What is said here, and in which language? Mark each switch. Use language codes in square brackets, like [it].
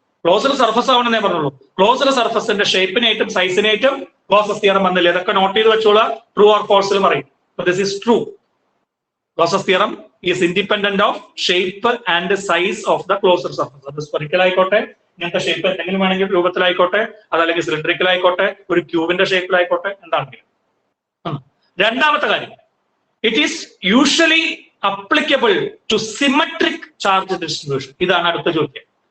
[ml] Closed surface ആവണമെന്നേ പറഞ്ഞുള്ളൂ. Closed സർഫസിന്റെ ഷേപ്പിനായിട്ടും സൈസിനായിട്ടും Gauss's theorem വന്നില്ല. ഇതൊക്കെ നോട്ട് ചെയ്ത് വെച്ചോളൂ. ട്രൂ ഓർ ഫോൾസിൽ പറയും. [en] This is true. Gauss's theorem is independent of shape and size of the closed surface. [ml] അത് spherical ആയിക്കോട്ടെ, ഇങ്ങനത്തെ ഷേപ്പ് എന്തെങ്കിലും വേണമെങ്കിൽ രൂപത്തിലായിക്കോട്ടെ, അതല്ലെങ്കിൽ സിലിണ്ടറിക്കൽ ആയിക്കോട്ടെ, ഒരു ക്യൂബിന്റെ ഷേപ്പിലായിക്കോട്ടെ, എന്താണെങ്കിലും. രണ്ടാമത്തെ കാര്യം, [en] It is usually applicable to symmetric charge distribution. [ml] ഇതാണ് അടുത്ത ചോദ്യം.